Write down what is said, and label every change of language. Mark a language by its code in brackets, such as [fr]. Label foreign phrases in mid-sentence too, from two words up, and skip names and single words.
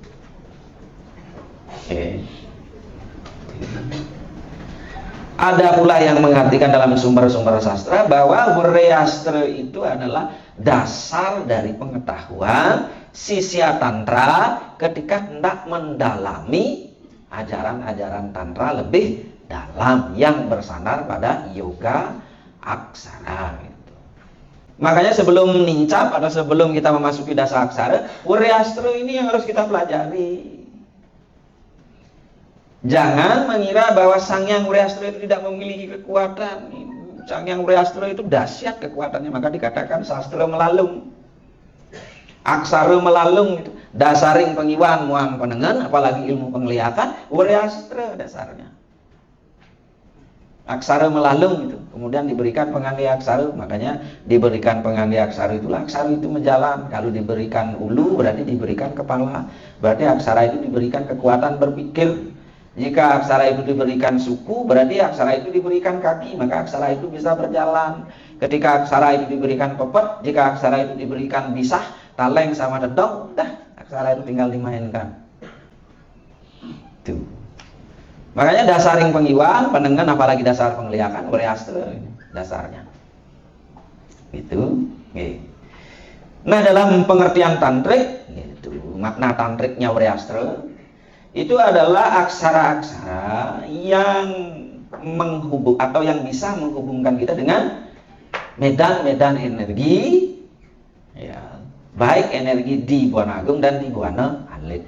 [id] Ada pula yang mengartikan dalam sumber-sumber sastra bahwa Wreastra itu adalah dasar dari pengetahuan sisya tantra ketika hendak mendalami ajaran-ajaran tantra lebih dalam yang bersandar pada yoga aksara gitu. Makanya sebelum nincap atau sebelum kita memasuki dasa aksara, Wreastra ini yang harus kita pelajari. Jangan mengira bahwa Sang Hyang Wreastra itu tidak memiliki kekuatan. Sang Hyang Wreastra itu dahsyat kekuatannya, maka dikatakan sastra melalung. [ban] Aksara melalung itu dasaring pengiwan muang penengen, [id] apalagi ilmu penglihatan, Wreastra dasarnya. Aksara melalung itu, kemudian diberikan pengangge aksara, makanya diberikan pengangge aksara itulah aksara itu menjalan. Kalau diberikan ulu berarti diberikan kepala, berarti aksara itu diberikan kekuatan berpikir. Jika aksara itu diberikan suku, berarti aksara itu diberikan kaki, maka aksara itu bisa berjalan. Ketika aksara itu diberikan pepet, jika aksara itu diberikan bisah, taleng sama dedong, dah aksara itu tinggal dimainkan. Tuh. Makanya [ban] dasaring pengiwan, penengen, [id] apalagi dasar penglihatan, Wreastra dasarnya. Gitu. Nah, dalam pengertian tantrik, gitu, makna tantriknya Wreastra itu adalah aksara-aksara yang menghubung atau yang bisa menghubungkan kita dengan medan-medan energi, ya, baik energi di Buana Agung dan di Buana Alit.